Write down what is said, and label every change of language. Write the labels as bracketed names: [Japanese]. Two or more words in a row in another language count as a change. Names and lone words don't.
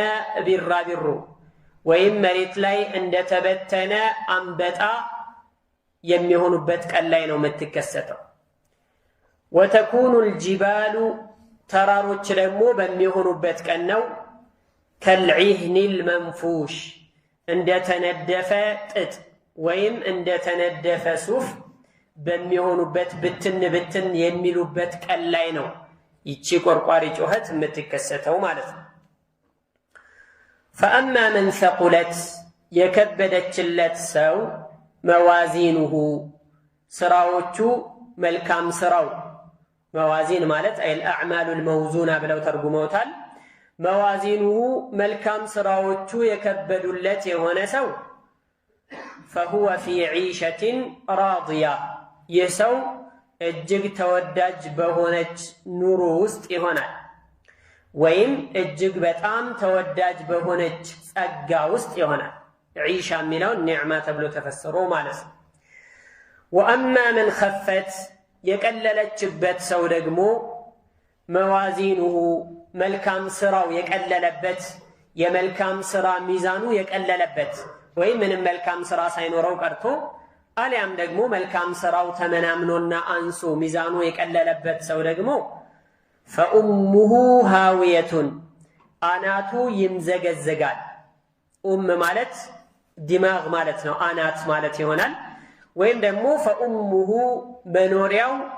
[Amharic] ቢራቢሮ ወይም መሬት ላይ እንደተበተነ አንበጣ የሚሆኑበት ቀን ላይ ነው የምትከሰተው [Arabic] وتكون الجبال [Amharic] ተራሮች ደግሞ በሚሆኑበት ቀን ነው [Arabic] كالعهن المنفوش [Amharic] እንደተነደፈ ጥጥ ወይም እንደተነደፈ ሱፍ በሚሆኑበት ብትን ብትን የሚሉበት ቀን ላይ ነው ይቺ ቆርቋሪ ጩኸት የምትከሰተው ማለት ነው [Arabic] فأما من ثقلت [Amharic] የከበደችለት ሰው መዋዚኑሁ ስራዎቹ መልካም ስራው መዋዚን ማለት [Arabic] الأعمال الموزونة [Amharic] ብለው ተርጉመውታል መዋዚኑሁ መልካም ስራዎቹ የከበዱለት የሆነ ሰው [Arabic] فهو في عيشة راضية [Amharic] ይህ ሰው እጅግ ተወዳጅ በሆነች ኑሮ ውስጥ ይሆናል ወይም እጅግ በጣም ተወዳጅ በሆነች ጸጋ ውስጥ ይሆናል ዒሻ የሚለው ኒዕማ ተብሎ ተፈሰሮ ማለት ነው [Arabic] وأما من خفت [Amharic] የቀለለችበት ሰው ደግሞ መዋዚኑሁ መልካም ስራው የቀለለበት የመልካም ስራ ሚዛኑ የቀለለበት ወይም ምንም መልካም ስራ ሳይኖረው ቀርቶ አሊያም ደግሞ መልካም ስራው ተመናምኖና አንሶ ሚዛኑ የቀለለበት ሰው ደግሞ [Arabic] فأمه هاوية [Amharic] አናቱ ይምዘገዘጋል ማለት ዲማግ ማለት ነው አናት ማለት ይሆናል ወይም ደግሞ ፈኡሙሁ መኖሪያው